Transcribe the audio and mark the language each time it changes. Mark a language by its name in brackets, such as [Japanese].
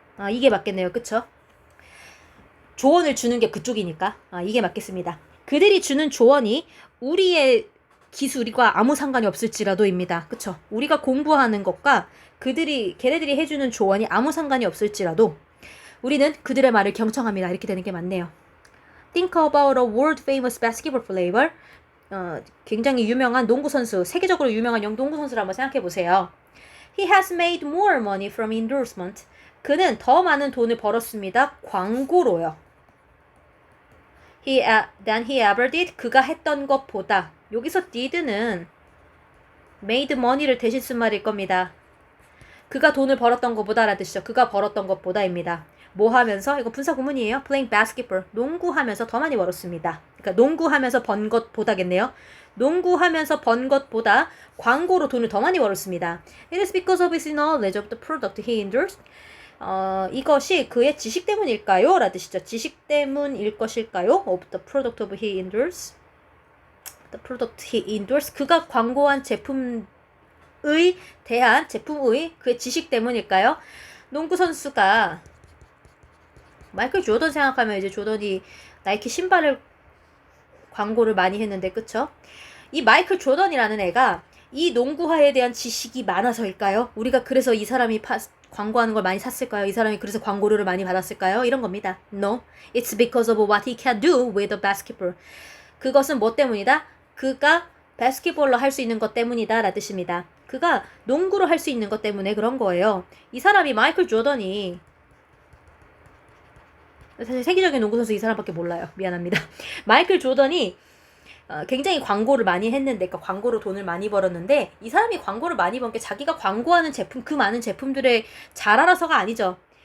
[Korean] 이게 맞겠네요. 그쵸? 조언을 주는 게 그쪽이니까. 이게 맞겠습니다. 그들이 주는 조언이 우리의 기술과 아무 상관이 없을지라도입니다. 그쵸? 우리가 공부하는 것과 걔네들이 해주는 조언이 아무 상관이 없을지라도 우리는 그들의 말을 경청합니다. 이렇게 되는 게 맞네요. [English] Think about a world famous basketball player. [Korean] 굉장히 유명한 농구 선수, 세계적으로 유명한 농구 선수를 한번 생각해 보세요. [English] He has made more money from endorsement. [Korean] 그는 더 많은 돈을 벌었습니다. 광고로요. [English] Than he ever did. [Korean] 그가 했던 것보다. 여기서 did는 [English] made money [Korean] 를 대신 쓴 말일 겁니다. 그가 돈을 벌었던 것보다 라는 뜻이죠. 그가 벌었던 것보다입니다. 뭐 하면서? 이거 분사 구문이에요. [English] Playing basketball. [Korean] 농구하면서 더 많이 벌었습니다. 그러니까 농구하면서 번 것보다겠네요. 농구하면서 번 것보다 광고로 돈을 더 많이 벌었습니다. [English] It is because of his knowledge of the product he endorsed. [Korean] 이것이 그의 지식 때문일까요? 라는 뜻이죠. 지식 때문일 것일까요? [English] Of the product of he endorsed. The product he endorsed. [Korean] 그가 광고한 제품의 그의 지식 때문일까요? 농구 선수가 마이클 조던 생각하면 이제 조던이 나이키 신발을 광고를 많이 했는데 그쵸? 이 마이클 조던이라는 애가 이 농구화에 대한 지식이 많아서일까요? 우리가 그래서 이 사람이 광고하는 걸 많이 샀을까요? 이 사람이 그래서 광고료를 많이 받았을까요? 이런 겁니다. [English] No, it's because of what he can do with a basketball. [Korean] 그것은 뭐 때문이다? 그가 바스켓볼로 할 수 있는 것 때문이다 라는 뜻입니다. 그가 농구로 할 수 있는 것 때문에 그런 거예요. 이 사람이 마이클 조던이 사실 세계적인 농구 선수 이 사람밖에 몰라요. 미안합니다. 마이클 조던이 굉장히 광고를 많이 했는데, 그러니까 광고로 돈을 많이 벌었는데 이 사람이 광고를 많이 번 게 자기가 광고하는 제품, 그 많은 제품들의 잘 알아서가 아니죠.